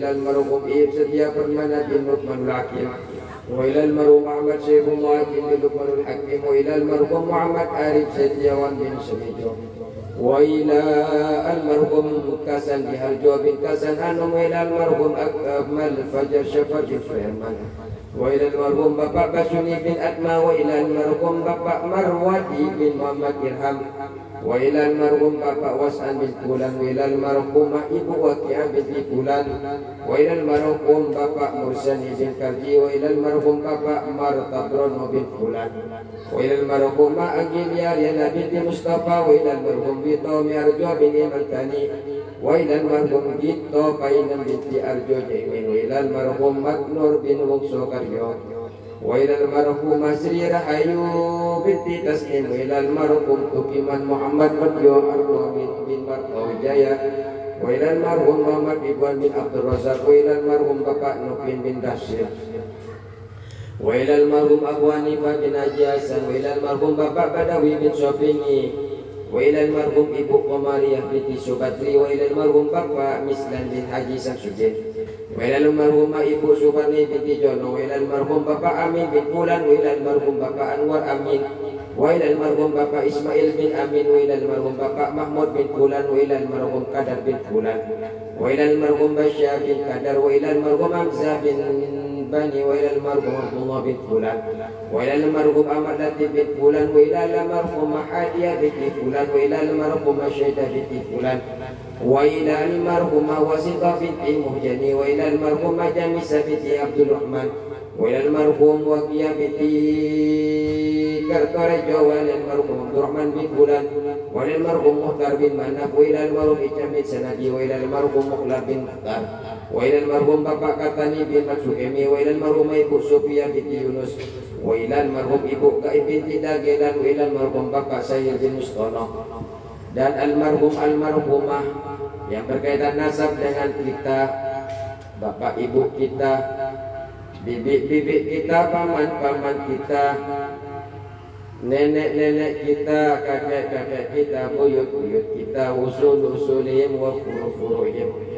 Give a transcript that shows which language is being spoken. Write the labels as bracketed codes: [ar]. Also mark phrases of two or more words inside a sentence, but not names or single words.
[ar] al-marhum Ibu Setia Permana bin Lukmanul Hakim wa ila al-marhum Muhammad Syekhullah Hakim bin Lukmanul Hakim wa ila al-marhum Muhammad Arif Setiawan bin Semijo wa ila al-marhum Kasan Biharjo bin Kasan Hanum wa ila al-marhum Akmal Fajar Syafar bin Firman wa ila al-marhum Bapak Basuni bin Atma wa ila al-marhum Bapak Marwati bin Muhammad Irham wa ila al-marhum Bapak Was'an bin Fulan وإلى المرحوم Ibu Waqi'ah بنت فلان وإلى المرحوم Bapak Mursani بن Karji وإلى المرحوم Bapak Martadron بن Fulan wa ila al-marhum Agilya Yana binti Mustafa wa ila al-marhum Bito Miarjo bin Imalkani wa ila al-marhum Bito Painan binti Arjo Jaimin wa ila al-marhum Maknur bin Wukso Karyo wa ila al-marhum Sri Rahayu binti Taslim wa ila al-marhum Tukiman Muhammad Madyo Arwa bin Martawijaya wa ila al-marhum Muhammad Ibuan bin Abdul Razak wa ila al-marhum Bapak Nupin bin Dasir wa ila al-marhum Abu Hanifah bin Haji Hasan wa ila al-marhum Bapak Badawi bin Sopingi wa ila al-marhum Ibu Qamariyah binti Subatri wa ila al-marhum Bapak Mislan bin Haji Samsudin wa إلى المرحوم Ibu Subarni بنت Jono وإلى المرحوم Bapak Amin بن فلان وإلى المرحوم Bapak Anwar Amin وإلى المرحوم Bapak Ismail بن Amin وإلى المرحوم Bapak Mahmud بن فلان وإلى المرحوم Kadar بن فلان وإلى المرحوم Basya بن Kadar وإلى المرحوم Hamzah بن Bani وإلى المرحوم Abdullah بن فلان وإلى المرحوم Ahmad Latif بن فلان وإلى المرحوم Mahadiyah بنت فلان وإلى المرحوم Syaidah بنت فلان وإلى المرحوم Wasitah بنت Muhjani وإلى المرحوم Jamisa بنت Abdul Rahman وإلى المرحوم Waqiyah بنت Kartorejo وإلى المرحوم Abdurrahman بن فلان وإلى المرحوم Muhtar بن Manaf وإلى المرحوم Ijam بن Sanadi wa ila al-marhum Mukhlar bin Muhtar wa ila al-marhum Bapak Katani bin Maksukemi wa ila al-marhum Ibu Sofia binti Yunus wa ila al-marhum Ibu Gaib binti Dagelan wa ila al-marhum Bapak Sayyid bin Mustono [id] dan almarhum almarhumah yang berkaitan nasab dengan kita, bapak ibu kita, bibik-bibik kita, paman-paman kita, nenek-nenek kita, kakek-kakek kita, buyut-buyut kita, [ar] أصول أصولهم وفروع فروعهم.